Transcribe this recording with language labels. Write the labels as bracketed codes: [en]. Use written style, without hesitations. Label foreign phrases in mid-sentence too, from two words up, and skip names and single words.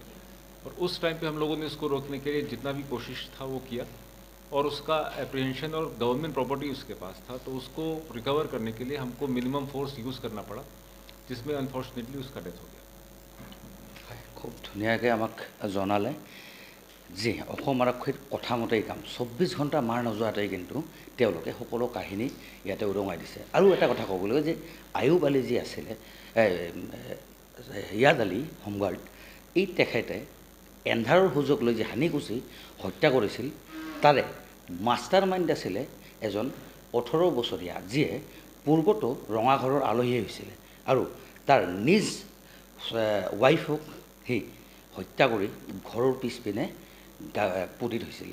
[hi] और उस टाइम पे हम लोगों ने उसको रोकने के लिए जितना भी कोशिश था वो किया और उसका एप्रीहेंशन और [en] government property [hi] उसके पास था, तो उसको रिकवर करने के लिए हमको [en] minimum force use [hi] करना पड़ा, जिसमें अनफॉर्चुनेटली उसका डेथ हो गया। [as] খুব ধুনীয়াকৈ আমাক জনালে যে অসম আৰক্ষীৰ কথা মতেই কাম 24 ঘণ্টা মাৰ নোযোৱাতেই কিন্তু তেওঁলোকে সকলো কাহিনী ইয়াতে উদঙাই দিছে। আৰু এটা কথা ক'বলৈ যে আয়ুব আলী যি আছিলে ইয়াদ আলী হোমগাৰ্ড, এই তেখেতে এন্ধাৰৰ সুযোগ লৈ যে হানিকুচি হত্যা কৰিছিল, তাৰে [en] master mind [as] আছিলে এজন 18 বছৰীয়া, যিয়ে পূৰ্বতো ৰঙাঘৰৰ আলহী হৈছিলে আৰু তাৰ নিজ ৱাইফক সেই হত্যা কৰি ঘৰৰ পিছপিনে পুতি থৈছিলে।